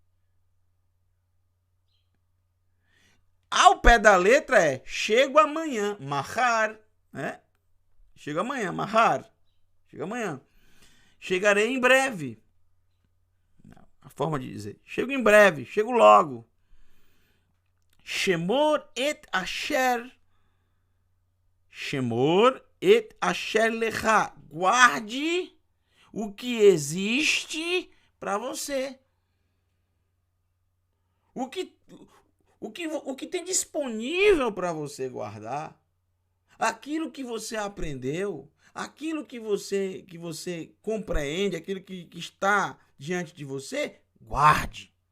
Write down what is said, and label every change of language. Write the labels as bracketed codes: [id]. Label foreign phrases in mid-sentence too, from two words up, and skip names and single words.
[pt] Ao pé da letra é chego amanhã, mahar, né? Chego amanhã, mahar. Chega amanhã. Chegarei em breve. A forma de dizer. Chego em breve, chego logo. [he] שמור את אשר. שמור את אשר לך. [pt] Guarde o que existe para você. O que tem disponível para você guardar. Aquilo que você aprendeu. Aquilo que você compreende, aquilo que está diante de você, guarde.